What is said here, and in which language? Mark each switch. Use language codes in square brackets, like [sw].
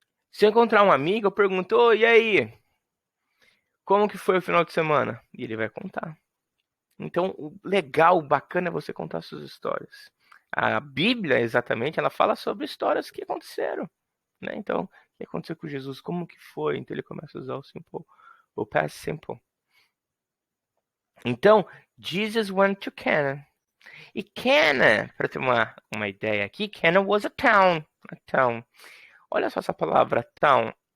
[pt] Se eu encontrar um amigo, eu pergunto, e aí? Como que foi o final de semana? E ele vai contar. Então, o legal, o bacana é você contar suas histórias. A Bíblia, exatamente, ela fala sobre histórias que aconteceram, né? Então, o que aconteceu com Jesus? Como que foi? Então, ele começa a usar o past simple. Então, [en] Jesus went to Cana. [pt] E Cana, para ter uma ideia aqui, [en] Cana was a town. [pt] Olha só essa palavra, town.